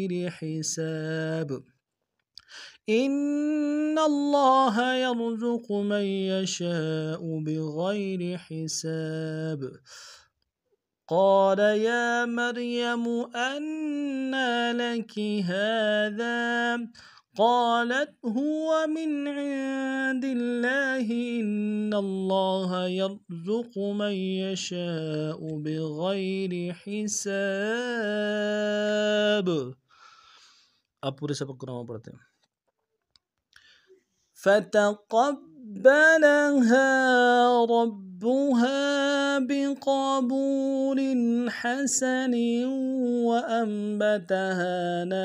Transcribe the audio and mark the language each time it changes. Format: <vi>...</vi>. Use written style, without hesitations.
<ar>حساب إن الله يرزق من يشاء بغير حساب قال يا مريم أنى لك هذا قالت هو من عند الله إن الله يرزق من يشاء بغير حساب।</ar> <hi>अब पूरे सबक को नाम पढ़ते हैं।</hi> <ar>फ़तक़ब्बलहा فتقبلها ربها بقبول حسن وأنبتها</ar>